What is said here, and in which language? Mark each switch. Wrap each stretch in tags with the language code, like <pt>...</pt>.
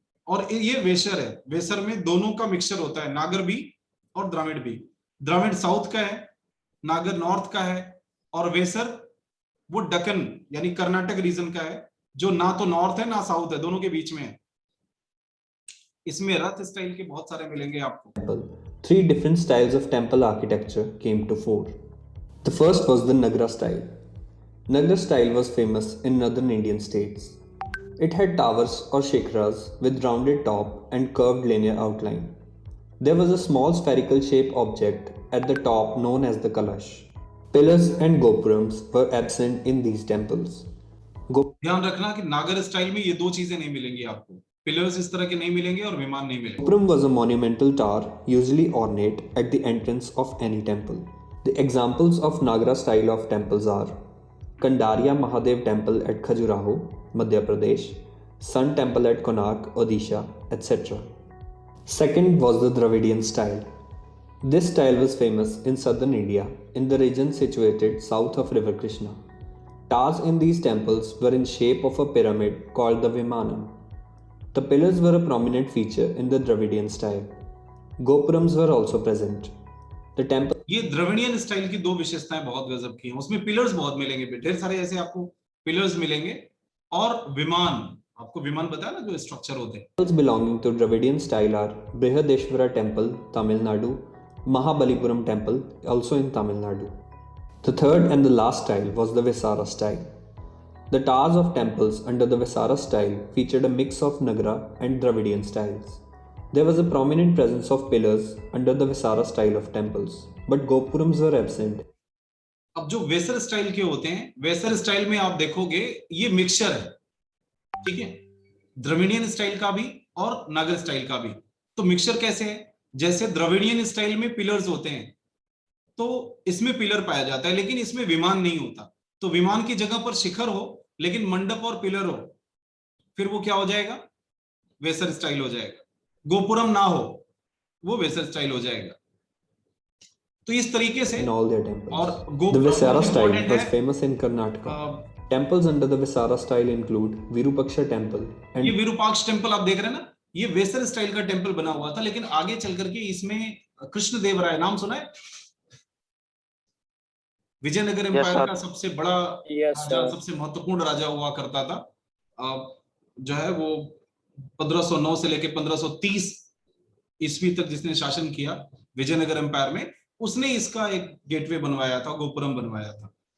<hi>और ये वेसर है। वेसर में दोनों का मिक्सचर होता है, नागर भी और द्रविड़ भी। द्रविड़ साउथ का है, नागर नॉर्थ का है, और वेसर वो दक्कन यानी कर्नाटक रीजन का है, जो ना तो नॉर्थ है ना साउथ है, दोनों के बीच में है। इसमें रथ स्टाइल के बहुत सारे मिलेंगे आपको।</hi> <en>3 different styles of temple architecture came to fore. The first was the Nagara style. Nagara style was famous in northern Indian states. It had towers or shikras with rounded top and curved linear outline. There was a small spherical shaped object at the top known as the Kalash. Pillars and gopurams were absent in these temples.</en> <hi>ध्यान रखना कि नागर style में ये दो चीजें नहीं मिलेंगी आपको, पिलर्स इस तरह के नहीं मिलेंगे और विमान नहीं मिलेंगे.</hi> <en>Gopuram was a monumental tower, usually ornate at the entrance of any temple. The examples of Nagara style of temples are Kandaria Mahadev Temple at Khajuraho, Madhya Pradesh, Sun Temple at Konark, Odisha, etc. Second was the Dravidian style. This style was famous in southern India, in the region situated south of River Krishna. Towers in these temples were in shape of a pyramid called the Vimanam. The pillars were a prominent feature in the Dravidian style. Gopurams were also present. The temple.</en> <hi>ये Dravidian style की दो विशेषताएं बहुत गजब की हैं. उसमें pillars बहुत मिलेंगे, ढेर सारे ऐसे आपको पिलर्स मिलेंगे और विमान, आपको विमान पता है ना जो स्ट्रक्चर होते हैं.</hi> <en>Temples belonging to Dravidian style are Brihadeshwara Temple, Tamil Nadu, Mahabalipuram Temple, also in Tamil Nadu. The third and the last style was the Visara style. The towers of temples under the Visara style featured a mix of Nagara and Dravidian styles. There was a prominent presence of pillars under the Visara style of temples, but Gopurams were absent.</en> <hi>अब जो Vesara style के होते हैं, Vesara style में आप देखोगे ये mixture है, ठीक है, द्रविडियन स्टाइल का भी और नागर स्टाइल का भी. तो मिक्सचर कैसे है? जैसे द्रविडियन स्टाइल में पिलर्स होते हैं तो इसमें पिलर पाया जाता है, लेकिन इसमें विमान नहीं होता. तो विमान की जगह पर शिखर हो लेकिन मंडप और पिलर हो, फिर वो क्या हो जाएगा? वेसर स्टाइल हो जाएगा. गोपुरम ना हो, वो वेसर स्टाइल हो जाएगा. तो इस तरीके से</hi> <en>In all their temples.</en> <hi>और</hi> <en>The Visara style important was</en> <hi>है.</hi> <en>famous in Karnataka. Temples under the Visara style include Virupaksha Temple</en> <hi>ये</hi> <en>and</en> <hi>विरूपाक्ष टेम्पल आप देख रहे हैं ना, ये वेसर स्टाइल का टेम्पल बना हुआ था, लेकिन आगे चल करके इसमें कृष्णदेवराय, नाम सुना है? विजयनगर एम्पायर का सबसे बड़ा राजा, सबसे महत्वपूर्ण राजा हुआ करता था. जो है वो 1509 से लेकर 1530 ईस्वी तक जिसने शासन किया विजयनगर एम्पायर में, उसने इसका एक गेटवे बनवाया था, गोपुरम बनवाया था.</hi>